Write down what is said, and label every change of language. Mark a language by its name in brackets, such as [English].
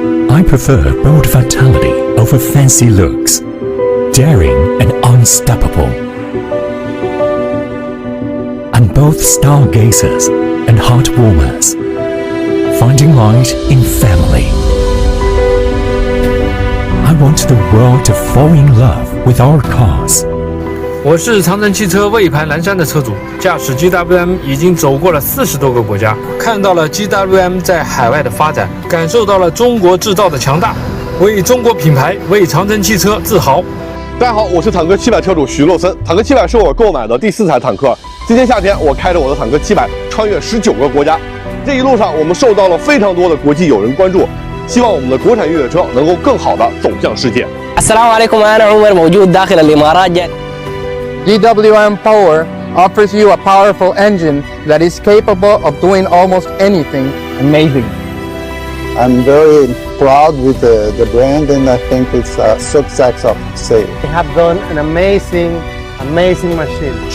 [English] I prefer bold vitality over fancy looks, daring and unstoppable. I'm both stargazers and heartwarmers, finding light in family. I want the world to fall in love with our cars. [Chinese] 我是长城汽车魏盘蓝山的车主，驾驶 GWM 已经走过了40多个国家，看到了 GWM 在海外的发展，感受到了中国制造的强大，为中国品牌、为长城汽车自豪。大家好，我是坦克700车主徐洛森。坦克700是我购买的第4台坦克。今年夏天，我开着我的坦克700穿越19个国家。这一路上，我们受到了非常多的国际友人关注。希望我们的国产越野车能够更好的走向世界。 [Arabic] السلام عليكم أنا عمر موجود داخل الإمارات. [English] GWM Power offers you a powerful engine that is capable of doing almost anything. Amazing. I'm very proud with the brand, and I think it's a success of sale. They have done an amazing machine.